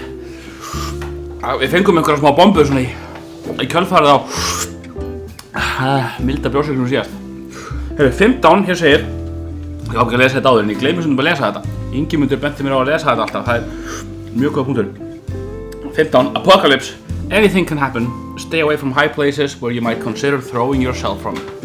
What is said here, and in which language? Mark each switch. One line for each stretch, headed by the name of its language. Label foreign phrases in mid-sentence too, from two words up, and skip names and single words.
Icelandic: Við fengum einhverja smá bombur svona í kjölfarið á milda brjóssykurinn síðast. Hefur 15, hér segir. Ég á ekki að lesa þetta áður, en ég gleymi svona að lesa þetta. Ingimundur benti mér á að lesa þetta alltaf, það er mjög góða punktur. 15.
English: Apocalypse. Anything can happen. Stay away from high places where you might consider throwing yourself from.